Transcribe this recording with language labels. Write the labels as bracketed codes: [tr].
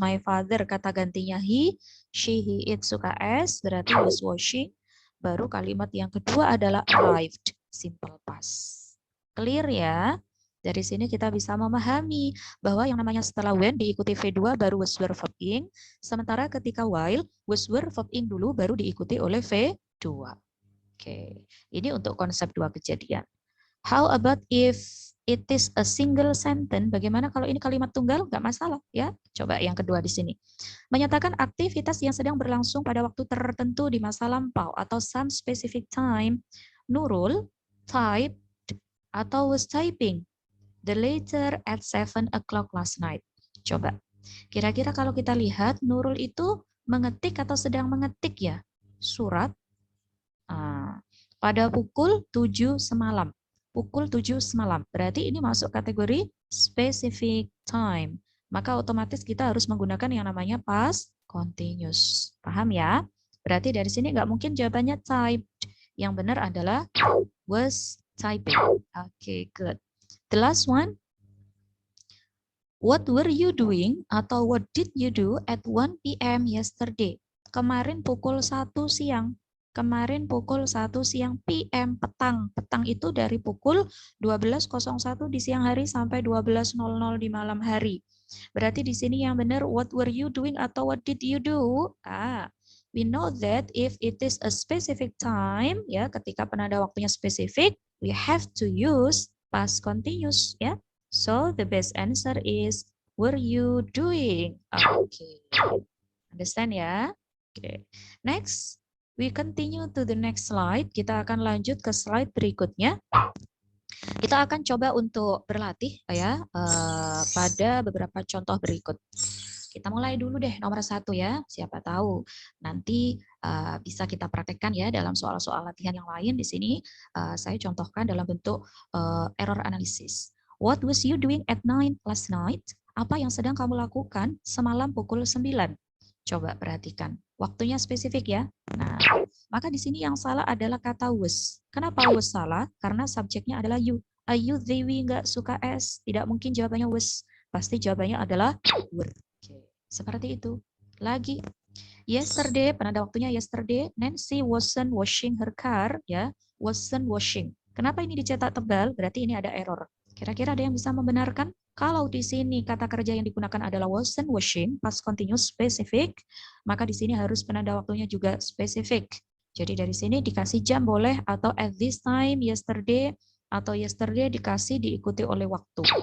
[id] My father kata gantinya he, she, he, it suka S, berarti was washing. Baru kalimat yang kedua adalah arrived, simple past. [en] Clear [id] ya? Dari sini kita bisa memahami bahwa yang namanya setelah when diikuti V2 baru was, were, verb ing. Sementara ketika while, was, were, verb ing dulu baru diikuti oleh V2. Oke, ini untuk konsep dua kejadian. [en] How about if it is a single sentence? [id] Bagaimana kalau ini kalimat tunggal? Nggak masalah ya. Coba yang kedua di sini. Menyatakan aktivitas yang sedang berlangsung pada waktu tertentu di masa lampau atau [en] some specific time. Nurul typed [id] atau [en] was typing the letter at 7 o'clock last night. [id] Coba. Kira-kira kalau kita lihat Nurul itu mengetik atau sedang mengetik ya surat pada pukul 7 semalam. Pukul 7 semalam. Berarti ini masuk kategori specific time. Maka otomatis kita harus menggunakan yang namanya past continuous. Paham ya? Berarti dari sini nggak mungkin jawabannya typed. Yang benar adalah was typing. [en] Okay, good. The last one. What were you doing [id] atau [en] what did you do at 1 p.m. yesterday? [id] Kemarin pukul 1 siang. Kemarin pukul 1 siang PM, petang. Petang itu dari pukul 12.01 di siang hari sampai 12.00 di malam hari. Berarti di sini yang benar [en] what were you doing [id] atau [en] what did you do? We know that if it is a specific time, [id] ya ketika penanda waktunya spesifik, [en] we have to use past continuous, ya. So the best answer is were you doing? Okay. Understand ya? Okay. Next, we continue to the next slide. [id] Kita akan lanjut ke slide berikutnya. Kita akan coba untuk berlatih ya pada beberapa contoh berikut. Kita mulai dulu deh nomor 1 ya. Siapa tahu nanti bisa kita praktekkan ya dalam soal-soal latihan yang lain. Di sini saya contohkan dalam bentuk error analysis. [en] What was you doing at 9 last night? [id] Apa yang sedang kamu lakukan semalam pukul 9? Coba perhatikan. Waktunya spesifik ya. Nah, maka di sini yang salah adalah kata was. Kenapa was salah? Karena subjeknya adalah you. You, they, we nggak suka s. Tidak mungkin jawabannya was. Pasti jawabannya adalah were. Seperti itu. Lagi. [en] Yesterday, [id] penanda waktunya [en] yesterday, Nancy wasn't washing her car, ya, wasn't washing. [id] Kenapa ini dicetak tebal? Berarti ini ada error. Kira-kira ada yang bisa membenarkan? Kalau di sini kata kerja yang digunakan adalah wasn't washing, past continuous specific, maka di sini harus penanda waktunya juga spesifik. Jadi dari sini dikasih jam boleh, atau [en] at this time, yesterday, [id] atau yesterday dikasih diikuti oleh waktu.